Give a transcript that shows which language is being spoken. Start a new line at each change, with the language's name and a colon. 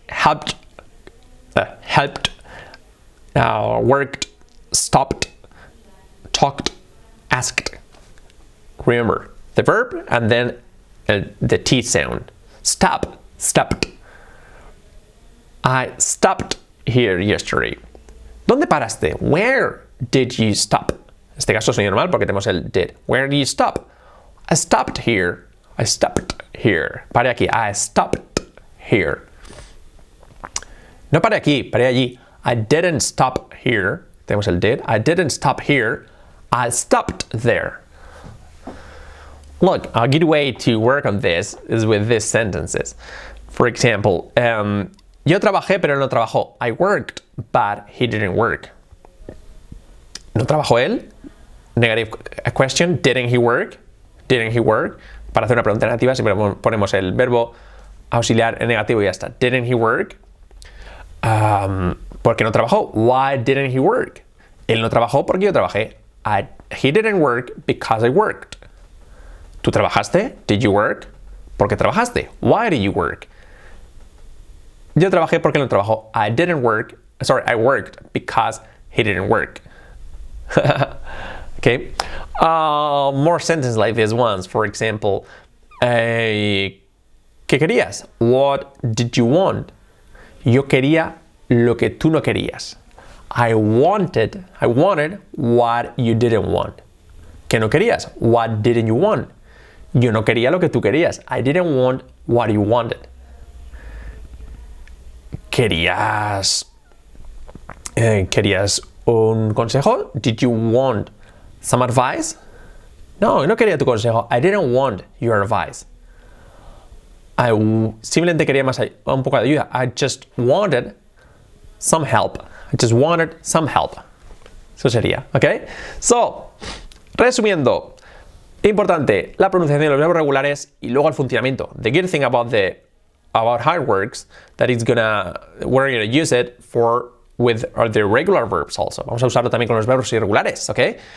English: Helped, worked, stopped, talked, asked. Remember the verb and then the T sound. Stopped. I stopped here yesterday.
Spanish: ¿Dónde paraste?
English: Where did you stop?
Spanish: En este caso sonido normal porque tenemos el did.
English: Where did you stop? I stopped here.
Spanish: Paré aquí.
English: I stopped here.
Spanish: No paré aquí, paré allí.
English: I didn't stop here.
Spanish: Tenemos el did.
English: I didn't stop here. I stopped there. Look, a good way to work on this is with these sentences. For example,
Spanish: yo trabajé pero él no trabajó.
English: I worked, but he didn't work.
Spanish: ¿No trabajó él?
English: Negative question. Didn't he work?
Spanish: Para hacer una pregunta negativa siempre ponemos el verbo auxiliar en negativo y ya está.
English: Didn't he work?
Spanish: ¿Por qué no trabajó?
English: Why didn't he work?
Spanish: Él no trabajó porque yo trabajé. I
English: he didn't work because I worked.
Spanish: ¿Tú trabajaste?
English: Did you work?
Spanish: ¿Por qué trabajaste?
English: Why did you work?
Spanish: Yo trabajé porque no trabajó.
English: I worked because he didn't work. Okay. More sentences like this ones. For example,
Spanish: ¿qué querías?
English: What did you want?
Spanish: Yo quería lo que tú no querías.
English: I wanted what you didn't want.
Spanish: ¿Qué no querías?
English: What didn't you want?
Spanish: Yo no quería lo que tú querías.
English: I didn't want what you wanted.
Spanish: ¿Querías un consejo?
English: Did you want some advice?
Spanish: No, no quería tu consejo.
English: I didn't want your advice.
Spanish: Simplemente quería un poco de ayuda.
English: I just wanted some help.
Spanish: Eso sería, ¿ok? So, resumiendo, importante, la pronunciación de los verbos regulares y luego el funcionamiento.
English: The good thing about how it works, that we're gonna use it with the regular verbs also.
Spanish: Vamos a usarlo también con los verbos irregulares, ¿ok?